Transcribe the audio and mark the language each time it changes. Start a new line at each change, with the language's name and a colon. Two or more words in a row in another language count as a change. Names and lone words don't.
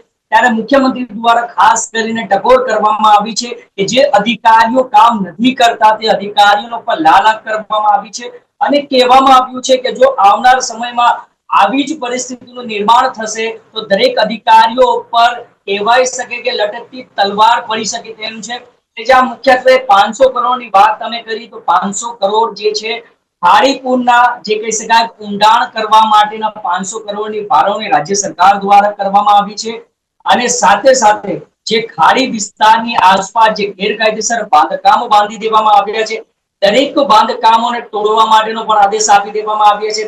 Gujarati: ત્યારે મુખ્યમંત્રી દ્વારા ખાસ કરીને ટકોર કરવામાં આવી છે કે જે અધિકારીઓ કામ નથી કરતા તે અધિકારીઓ પર લાલાક કરવામાં આવી છે અને કહેવામાં આવ્યું છે કે જો આવનાર સમયમાં આવી જ પરિસ્થિતિનું નિર્માણ થશે તો દરેક અધિકારીઓ પર કહેવાઈ શકે કે લટકતી તલવાર પડી શકે તેમ છે। મુખ્યત્વે 500 કરોડ
Hindi: की बात
Gujarati: તમે કરી તો 500 કરોડ જે છે ખાડીપૂરના જે કહી શકાય ઊંડાણ કરવા માટેના 500 કરોડ કી ફાળવણી રાજ્ય સરકાર દ્વારા કરવામાં આવી છે અને સાથે સાથે જે ખાડી વિસ્તારની આસપાસ જે ગેરકાયદેસર બાંધકામો બાંધી દેવામાં આવ્યા છે દરેક બાંધકામોને તોડવા માટેનો પણ આદેશ આપી દેવામાં આવ્યો છે।